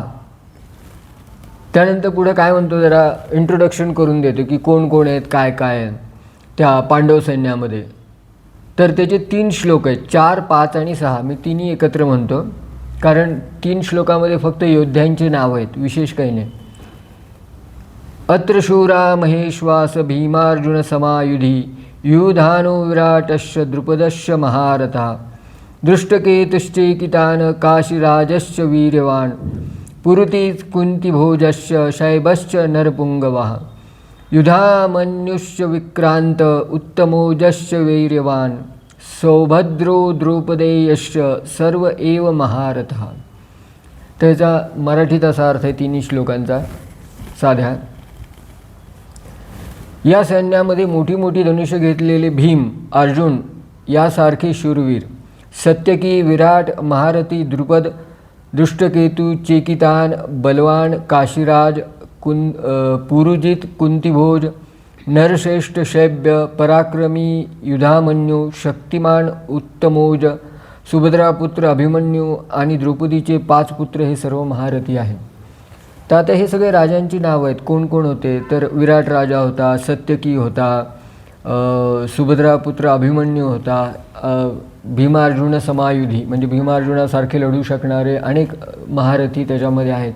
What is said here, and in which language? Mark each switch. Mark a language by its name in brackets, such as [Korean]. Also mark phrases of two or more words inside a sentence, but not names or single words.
[Marathi] त्यानंतर पुढं काय म्हणतो, जरा इंट्रोडक्शन करून देतो की कोण कोण आहेत, काय काय आहेत त्या पांडव सैन्यामध्ये. तर त्याचे 3 श्लोक आहेत, 4, 5 आणि 6. मी तिन्ही एकत्र म्हणतो कारण 3 श्लोकामध्ये फक्त योद्ध्यांचे नाव आहेत, विशेष काही नाही. [Sanskrit] अत्र शूरा महेश्वास भीमार्जुन समायुधी युधानो विराटश्च द्रुपदश्च महारथः दृष्टकेतुश्चेकितान् काशीराजश्च वीर्यवान् पुरुति कुन्तिभोजश्च शैबश्च नरपुङ्गवः युधामन्युश्च विक्रांत उत्तमोजश्च वैर्यवान् सौभद्रो द्रौपदेयश्च सर्व एव महारथः. [Marathi] त्याचा मराठीत असा अर्थ आहे 3 श्लोकांचा साध्या. या सैन्यामध्ये मोठी मोठी धनुष्य घेतलेले भीम, अर्जुन यासारखे शूरवीर, सत्यकी, विराट, महारथी द्रुपद, दृष्टकेतू, चेकितान, बलवान, काशीराज, पुरुजित, कुंतीभोज, नरश्रेष्ठ, शैब्य, पराक्रमी, युधामन्यू, शक्तिमान, उत्तमोज, सुभद्रापुत्र अभिमन्यू आणि द्रौपदीचे 5 पुत्र हे सर्व महारथी आहेत. तर आता हे सगळे राजांची नावं आहेत. कोण कोण होते? तर विराट राजा होता, सत्यकी होता, सुभद्रापुत्र अभिमन्यू होता, [Sanskrit] भीमार्जुन समायुधी [Marathi] म्हणजे भीमार्जुनासारखे लढू शकणारे अनेक महारथी त्याच्यामध्ये आहेत.